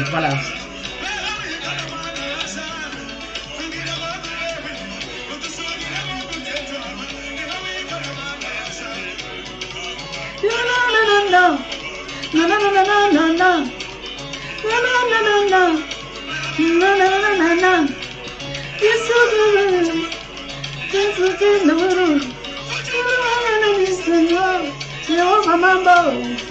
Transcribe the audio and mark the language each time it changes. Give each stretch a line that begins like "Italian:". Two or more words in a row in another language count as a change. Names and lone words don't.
English: Voilà. No, no, no, no, no, no, no. No, no, no, no, no. No, no, no, no, no. You're so good. You're so good. No, no, no. Jehovah Mambo.